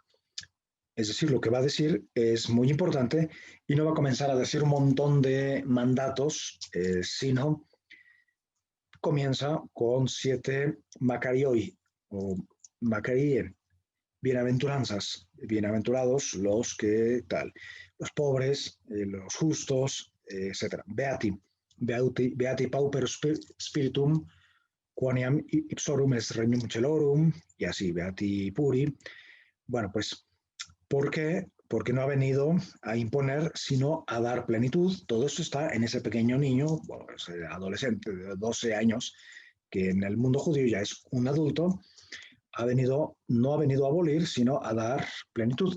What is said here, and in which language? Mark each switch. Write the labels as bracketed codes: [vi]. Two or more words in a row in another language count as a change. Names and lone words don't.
[es] Es decir, lo que va a decir es muy importante y no va a comenzar a decir un montón de mandatos, sino comienza con 7 Macarioi o Macarie, bienaventuranzas, bienaventurados los que tal, los pobres, los justos, etc. [la] Beati pauper spiritum, quoniam ipsorum est regnum celorum, [es] y así, [la] beati puri. [es] Bueno, pues ¿por qué? Porque no ha venido a imponer, sino a dar plenitud. Todo esto está en ese pequeño niño, bueno, ese adolescente de 12 años, que en el mundo judío ya es un adulto, no ha venido a abolir, sino a dar plenitud.